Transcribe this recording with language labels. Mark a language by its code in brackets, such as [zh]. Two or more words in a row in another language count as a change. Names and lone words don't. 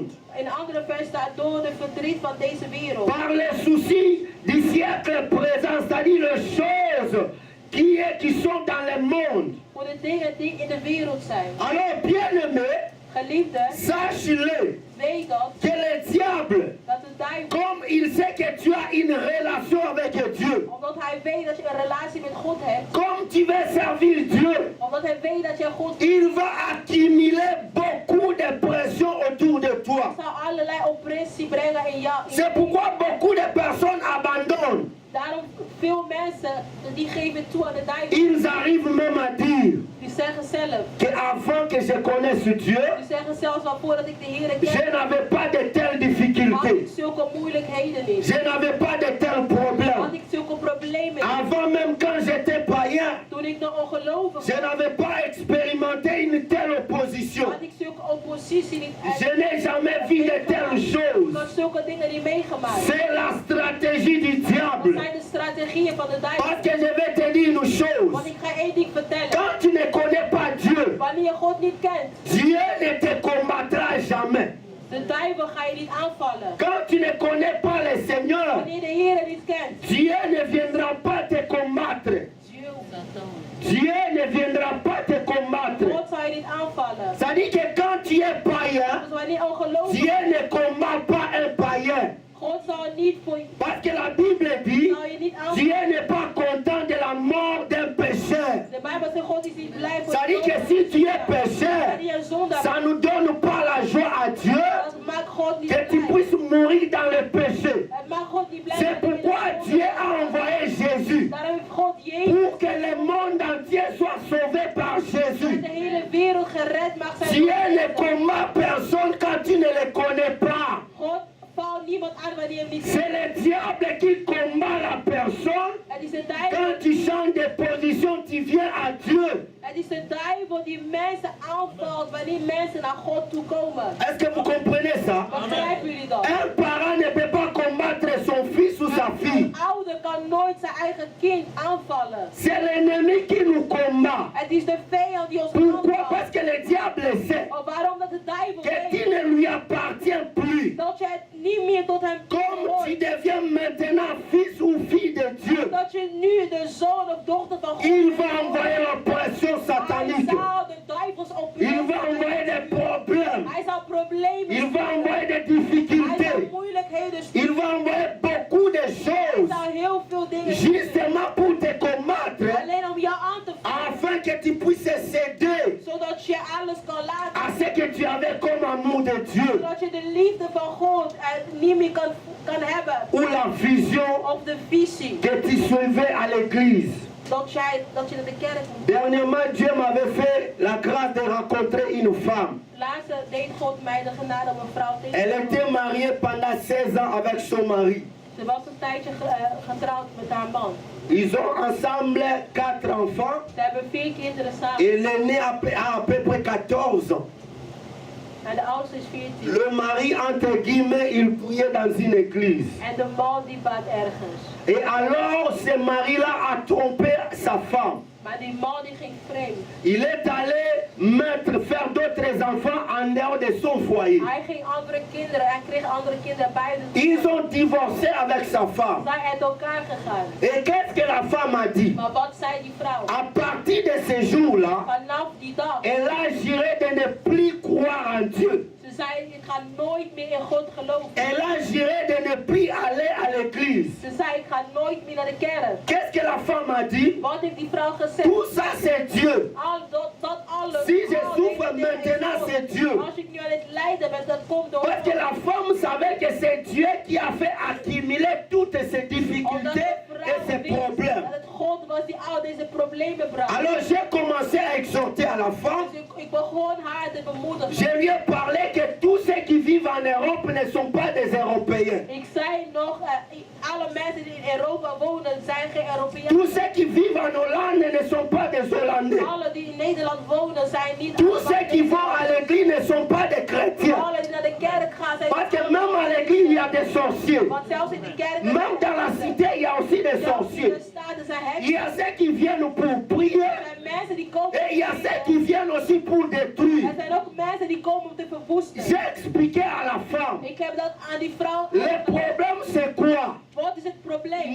[nl] In een andere vers staat door de verdriet van deze wereld. [fr] par les soucis du siècle présent, c'est-à-dire les choses qui sont dans le monde. [nl] Voor de dingen die in de wereld zijn. [fr] Alors, bien-aimé, [nl] Geliefde, [fr] sache-le [nl] weet dat, [fr] que le diable [nl] dat de [fr] Comme il sait que tu as une relation avec Dieu. [nl] Omdat hij weet dat je een relatie met God hebt. [fr] Comme tu veux servir Dieu. [nl] Omdat hij weet dat je God [fr] Il va accumuler beaucoup de pression autour de toi. [nl] zal allerlei oppressie brengen in jou. [fr] C'est pourquoi beaucoup de personnes abandonnent. [nl] Daarom veel mensen die geven toe aan de duivel. [fr] Ils arrivent même à dire [nl] Die zeggen zelf. [fr] que avant que je connaisse Dieu, [nl] Die zeggen zelfs al voordat ik de Heer [fr] je [nl] ken. [fr] n'avais pas de telles [nl] Had ik [fr] difficultés. [nl] zulke moeilijkheden niet. [fr] Je n'avais pas de tels [nl] Had [fr] problèmes. [nl] ik zulke problemen niet. [fr] Avant même quand j'étais païen, [nl] Toen ik nog ongelovig [fr] je [nl] was. [fr] n'avais pas expérimenté une telle opposition. [nl] Had ik zulke oppositie niet. [fr] Je n'ai jamais vu de telles [nl] Ik [fr] choses. [nl] had zulke dingen niet meegemaakt. [fr] C'est la stratégie du [nl] Dat [fr] diable. [nl] zijn de strategieën van de duivel. [fr] Parce que je vais te dire une chose. [nl] Want ik ga één ding vertellen. [fr] Quand tu ne connais pas Dieu, [nl] Wanneer je God niet kent, [fr] Dieu ne te combattra jamais. [nl] de duivel ga je niet aanvallen. [fr] Quand tu ne connais pas le Seigneur, [nl] Wanneer de Heer niet kent, [fr] Dieu ne viendra pas te combattre. Dieu ne viendra pas te combattre. [nl] God zal je niet aanvallen. [fr] Ça dit que quand tu es païen, [nl] Dus wanneer je ongelovig [fr] Dieu ne combat pas un païen. [nl] God zal niet voor je, [fr] Parce que la Bible dit, [nl] zal je niet [fr] Dieu [nl] aanvallen. [fr] n'est pas content de la mort d'un pécheur. [nl] De Bijbel zegt God is niet blij voor [fr] Ça dit que [nl] de [fr] si tu es pécheur, [nl] Wanneer je zondaar [fr] ça ne donne pas la joie à Dieu [nl] dat maakt God niet [fr] que tu [nl] blij. [fr] puisses mourir dans le péché. [nl] Het maakt God niet blij. [fr] C'est [nl] dat je in de [fr] pourquoi [nl] zonde [fr] Dieu [nl] bent. [fr] a envoyé Jésus. [nl] Daarom heeft God Jezus, [fr] Pour que le monde entier soit sauvé par [nl] dat [fr] Jésus. [nl] de hele wereld gered mag zijn. [fr] Dieu ne combat personne quand tu ne le connais pas. [nl] God valt niemand aan wanneer je hem niet [fr] C'est [nl] kent. [fr] le diable qui combat la personne. [nl] Het is de duivel. [fr] Quand tu changes de position, tu viens à Dieu. [nl] Het is de duivel die mensen aanvalt wanneer mensen naar God toe komen. [fr] Est-ce que vous comprenez ça? [nl] Begrijpen jullie dat? [fr] Un parent ne peut pas combattre son fils ou sa fille. [nl] Een ouder kan nooit zijn eigen kind aanvallen. [fr] C'est l'ennemi qui nous combat. [nl] Het is de vijand die ons [fr] Pourquoi? [nl] aanvalt. [fr] Parce que le diable sait [nl] Oh, waarom dat de duivel [fr] que tu [nl] weet [fr] ne lui appartiens plus. [nl] dat je niet meer tot hem [fr] Comme tu [nl] behoort. [fr] deviens maintenant fils ou fille de Dieu, [nl] Dat je nu de zoon of dochter van God [fr] il va [nl] bent. [fr] envoyer l'oppression [nl] Hij [fr] satanique. [nl] zal de duivels [fr] Il va envoyer des problèmes. [nl] Hij zal problemen [fr] Il va [nl] sturen. [fr] envoyer des [nl] Hij zal [fr] difficultés. [nl] moeilijkheden [fr] Il [nl] sturen. [fr] va envoyer beaucoup de [nl] Hij [fr] choses [nl] zal heel veel dingen sturen. [fr] justement pour te combattre [nl] Alleen om jou aan te vallen. [fr] afin que tu puisses céder [nl] Zodat je alles kan laten. [fr] à ce que tu avais comme amour de Dieu [nl] Zodat je de liefde van God niet meer kan hebben. [fr] ou la vision [nl] Of de visie. [fr] que tu suivais à l'église. [nl] Dat je naar de kerk moet. [fr] Dernièrement, Dieu m'avait fait la grâce de rencontrer une femme. [nl] Laatst deed God mij de genade om een vrouw tegen [fr] Elle [nl] te [fr] était [nl] komen. [fr] mariée pendant 16 ans avec son mari. [nl] Ze was een tijdje getrouwd met haar man. [fr] Ils ont ensemble 4 enfants [nl] Ze hebben 4 kinderen samen. [fr] et l'aîné a à peu près 14 ans. [nl] En de oudste is 14. [fr] Le mari, entre guillemets, il priait dans une église. [nl] En de man die bad ergens. [fr] Et alors, ce mari-là a trompé sa femme. [nl] Maar die man die ging vreemd. [fr] Il est allé faire d'autres enfants en dehors de son foyer. [nl] Hij ging andere kinderen, hij kreeg andere kinderen bij de [fr] Ils ont divorcé avec sa femme. [nl] Zij uit elkaar gegaan. [fr] Et qu'est-ce que la femme a dit? [nl] Maar wat zei die vrouw? [fr] À partir de ce jour-là, [nl] Vanaf die dag. [fr] elle a juré de ne plus croire en Dieu. [nl] Ze zei, ik ga nooit meer in God geloven. [fr] Elle a juré de ne plus aller à l'église. [nl] Ze zei, ik ga nooit meer naar de kerk. [fr] Qu'est-ce que la femme a dit? [nl] Wat heeft die vrouw gezegd? [fr] Tout ça c'est Dieu. [nl] Dat alles. [fr] Si je souffre maintenant, c'est Dieu. [nl] Als ik nu aan het lijden ben, dat komt door [fr] Parce que la femme savait que c'est Dieu qui a fait accumuler toutes ces [nl] Omdat [fr] difficultés [nl] de [fr] et [nl] vrouw [fr] ces [nl] wist [fr] problèmes. [nl] dat het God was die al deze problemen bracht. [fr] Alors j'ai commencé à exhorter à la femme. [nl] Dus ik begon haar te bemoedigen. [fr] Je lui ai parlé que tous ceux qui vivent en Europe ne sont pas des Européens. [nl] Ik zei nog, alle mensen die in Europa wonen zijn geen Europeanen. [fr] Tous ceux qui vivent en Hollande ne sont pas des Hollandais. [nl] Alle die in Nederland wonen zijn niet [fr] Tous ceux qui [nl] allemaal [fr] vont à l'église ne sont pas des chrétiens. [nl] Alle die naar de kerk gaan zijn [fr] Parce que même à l'église, il y a des sorciers. [nl] Want zelfs in de kerk. [fr] Même dans la cité, il y a aussi des sorciers. Il y a ceux qui viennent pour prier. [nl] Er zijn mensen die komen. [fr] Et il y a ceux qui viennent aussi pour détruire. [nl] Er zijn ook mensen die komen om te verwoesten. [fr] J'ai expliqué à la femme. [nl] Ik heb dat aan die vrouw. [fr] Le problème c'est quoi? [nl] Wat is het probleem?